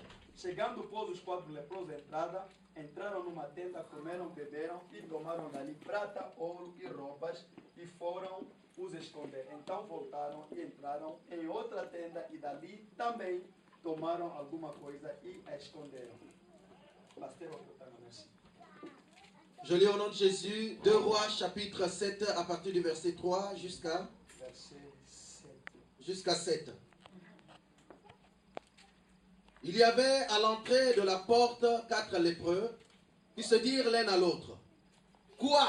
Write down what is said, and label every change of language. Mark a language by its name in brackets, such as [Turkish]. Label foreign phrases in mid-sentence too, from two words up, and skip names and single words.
[Portuguese] Chegando, pois, os 4 leprosos à entrada, entraram numa tenda, comeram, beberam e tomaram dali prata, ouro e roupas e foram os esconder. Então voltaram e entraram em outra tenda e dali também tomaram alguma coisa e a esconderam. [French] Je lis au nom de Jésus 2 Rois chapitre 7 à partir du verset 3 jusqu'à 7. Il y avait à l'entrée de la porte 4 lépreux qui se dirent l'un à l'autre: quoi?